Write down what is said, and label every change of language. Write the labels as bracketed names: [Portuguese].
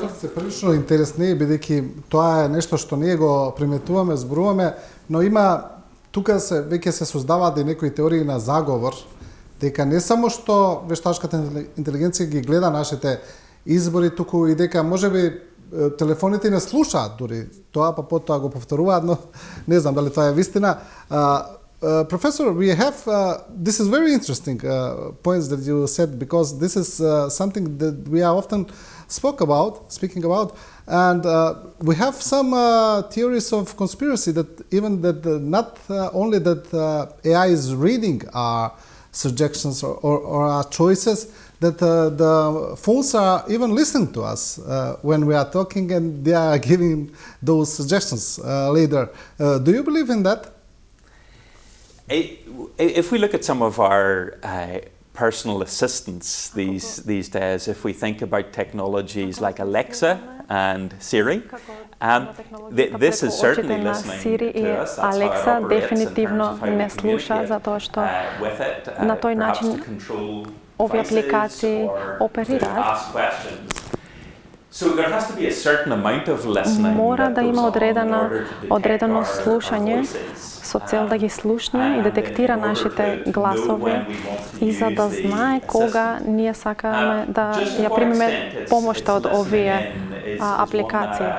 [Macedonian] Кажете се прилично интересни, бидејќи тоа е нешто што ние го приметуваме, зборуваме, но има тука веќе се создаваат и некои теории на заговор, дека не само што вештачката интелигенција ги гледа нашите избори, туку и дека можеби телефоните не слушаат дури тоа, па потоа го повторуваат, но не знам дали тоа е вистина. [English] Professor, we have, this is very interesting points that you said, because this is something that we are often speaking about, and we have some theories of conspiracy that even that not only that AI is reading our suggestions or our choices, that the phones are even listening to us when we are talking, and they are giving those suggestions later. Do you believe in that? If we look at some of our personal assistants these days, if we think about technologies like Alexa and Siri, this is certainly listening to us. That's how it operates in terms of how we communicate with it, perhaps to control devices or to ask questions. So there has to be a certain amount of listening [Macedonian] Мора да има одредено [English] our [Macedonian] слушање [English] voices. [Macedonian] со цел да ги слушне и детектира нашите гласови и за да знае кога ние сакаме да ја примеме помошта од овие апликации.